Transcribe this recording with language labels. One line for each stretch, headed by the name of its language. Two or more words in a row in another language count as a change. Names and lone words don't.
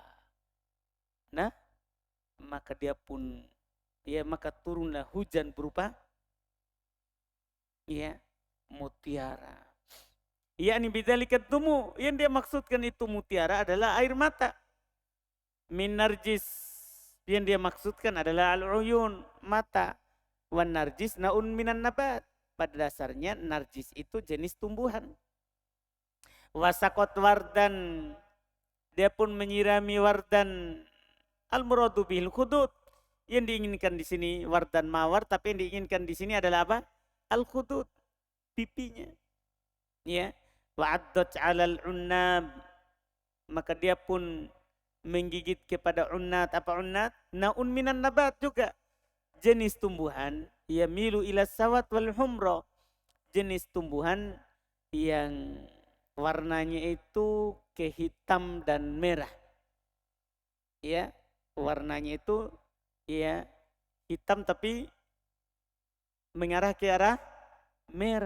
Indonesian: Nah, maka dia pun maka turunlah hujan berupa mutiara. Yakni
Arabic: بذلك الدموع,
Indonesian: yang dia maksudkan itu mutiara adalah air mata.
Arabic: من نرجس,
Indonesian: yang dia maksudkan adalah al-uyun, mata.
Arabic: والنرجس نوع من النبات.
Indonesian: Pada dasarnya narjis itu jenis tumbuhan.
Arabic: وسقت وردا,
Indonesian: dia pun menyirami wardan.
Arabic: المراد بالخدود.
Indonesian: Yang diinginkan di sini wardan mawar, tapi yang diinginkan di sini adalah apa? Al-khudud, pipinya. Ya,
Arabic: وعضت على العناب,
Indonesian: maka dia pun menggigit kepada unnat. Apa unnat?
Arabic: نوع من النبات
Indonesian: juga. Jenis tumbuhan
Arabic: يميل إلى السواد والحمرة.
Indonesian: Jenis tumbuhan yang warnanya itu ke hitam dan merah. Ya, warnanya itu hitam tapi mengarah ke arah merah.